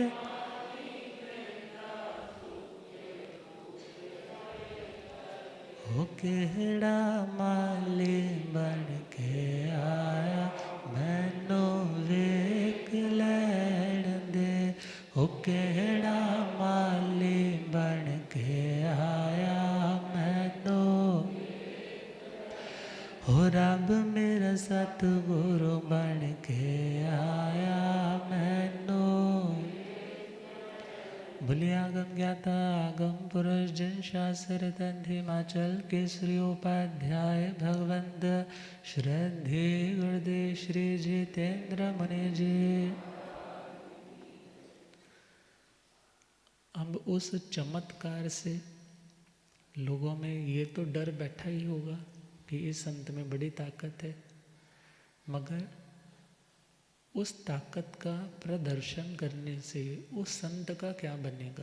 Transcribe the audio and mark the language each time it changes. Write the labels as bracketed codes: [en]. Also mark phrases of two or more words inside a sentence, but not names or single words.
[pa] ਓ ਕਿਹੜਾ ਮਾਲੀ ਬਣ ਕੇ ਆਇਆ ਮੈਨੂੰ ਵੇਖ ਲੈਣ ਦੇ, ਓ ਕਿਹੜਾ ਮਾਲੀ ਬਣ ਕੇ ਆਇਆ ਮੈਨੂੰ, ਹੋ ਰੱਬ ਮੇਰਾ ਸਤਿਗੁਰੂ ਬਣ ਕੇ ਆਇਆ ਮੈਨੂੰ। [hi] बोलिए आगम ज्ञाता आगम पुरुष जन शास्त्र तंथ हिमाचल केसरी उपाध्याय भगवंत श्रद्धे गुरुदेव श्री जितेंद्र मुनि जी। अब उस चमत्कार से लोगों में ये तो डर बैठा ही होगा कि इस संत में बड़ी ताकत है, मगर उस ताकत का प्रदर्शन करने से उस संत का क्या बनेगा।